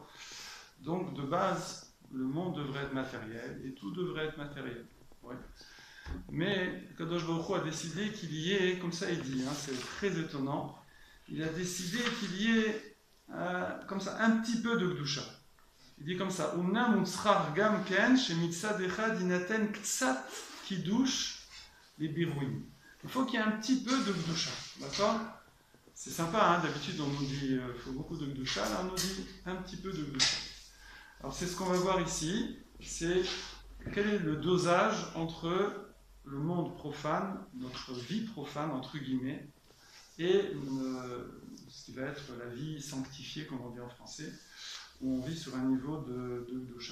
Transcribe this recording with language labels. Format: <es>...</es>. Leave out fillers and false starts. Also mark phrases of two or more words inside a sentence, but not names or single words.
<fr>Donc, de base, le monde devrait être matériel et tout devrait être matériel. Ouais. Mais</fr> <he>קדוש ברוך הוא</he> <fr>a décidé qu'il y ait, comme ça il dit, hein, c'est très étonnant, il a décidé qu'il y ait comme ça un petit peu de Kedusha. Il dit comme ça,</fr> <he>אמנם הוצרך גם כן שמצד אחד ינתן קצת קידוש לברואים.</he> <fr>Il faut qu'il y ait un petit peu de Kedusha. D'accord ? C'est sympa, hein, d'habitude on nous dit il faut beaucoup de Kedusha, là on nous dit un petit peu de Kedusha. Alors c'est ce qu'on va voir ici, c'est quel est le dosage entre le monde profane, notre vie profane entre guillemets, et ce qui va être la vie sanctifiée, comme on dit en français, où on vit sur un niveau de Kedusha.</fr>